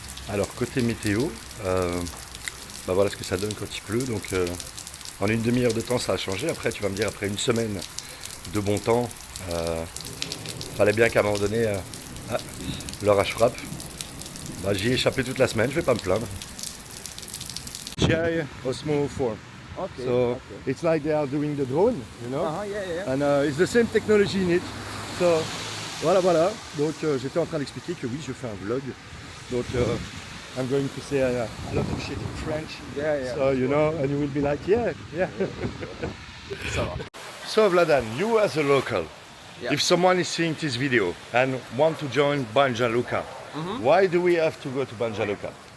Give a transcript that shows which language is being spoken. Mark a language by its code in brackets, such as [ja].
[fr] Alors côté météo, bah voilà ce que ça donne quand il pleut. Donc en une demi-heure de temps ça a changé. Après tu vas me dire après une semaine de bon temps, fallait bien qu'à un moment donné l'orage frappe. Bah, j'y ai échappé toute la semaine, je vais pas me plaindre. [en] GI Osmo 4. Okay. So it's like they are doing the drone, you know, Yeah. and it's the same technology in it. So voilà. [fr] Donc j'étais en train d'expliquer que oui, je fais un vlog. [en] Donc I'm going to say a lot of shit in French. Yeah. So you know, and you will be like, yeah. [fr] Ça va. [en] So Vladan, you as a local, Yeah. if someone is seeing this video and want to join Banja Luka, why do we have to go to Banja Luka?